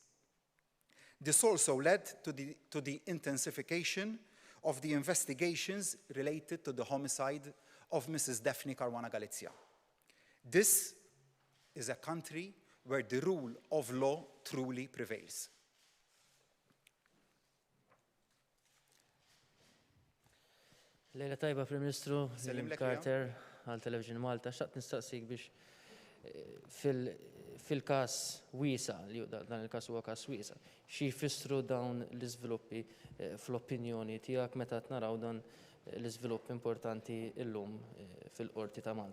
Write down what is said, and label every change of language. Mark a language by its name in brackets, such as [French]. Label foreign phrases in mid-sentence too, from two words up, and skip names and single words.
[English] This also led to the intensification of the investigations related to the homicide of Mrs. Daphne Caruana Galizia. This is a country where the rule of law truly prevails. [Maltese] Lejla tajba, Prim Ministru Carter għal Television Malta, xaqt nistaqsik biex fil-kas wiesa, li dan il-kas huwa kas wiesa, xi jfissru dawn l-iżviluppi fl-opinjoni tiegħek meta naraw dan l-iżvilupp importanti llum fil-qorti ta' Malta.